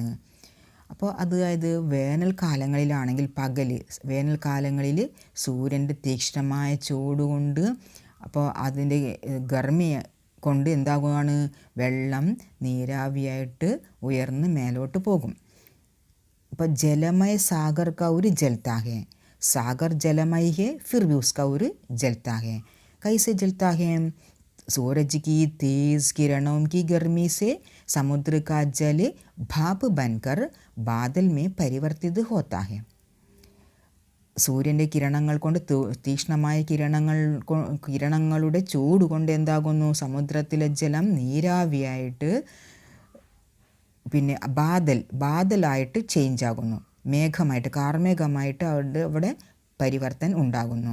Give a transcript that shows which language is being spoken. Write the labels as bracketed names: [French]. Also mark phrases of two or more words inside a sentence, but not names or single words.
[Malayalam] അപ്പോൾ അതായത് വേനൽക്കാലങ്ങളിലാണെങ്കിൽ വേനൽക്കാലങ്ങളിൽ സൂര്യൻ്റെ തീക്ഷ്ണമായ ചൂടുകൊണ്ട്, അപ്പോൾ അതിൻ്റെ ഗർമിയെ കൊണ്ട് എന്താകുകയാണ്? വെള്ളം നീരാവിയായിട്ട് ഉയർന്ന് മേലോട്ട് പോകും. [Hindi] അപ്പോൾ जलमय सागर का उर जलता है. सागर जलमय है, फिर भी उसका उर जलता है. कैसे जलता है? सूरज की तेज किरणों की गर्मी से समुद्र का जल भाप बनकर बादल में परिवर्तित होता है. [Malayalam] സൂര്യൻ്റെ കിരണങ്ങൾ കൊണ്ട്, തീക്ഷ്ണമായ കിരണങ്ങളുടെ ചൂട് കൊണ്ട് എന്താകുന്നു? സമുദ്രത്തിലെ ജലം നീരാവിയായിട്ട് പിന്നെ ബാദലായിട്ട് ചേഞ്ച് ആകുന്നു. മേഘമായിട്ട്, കാർമേഘമായിട്ട് അവിടെ പരിവർത്തൻ ഉണ്ടാകുന്നു.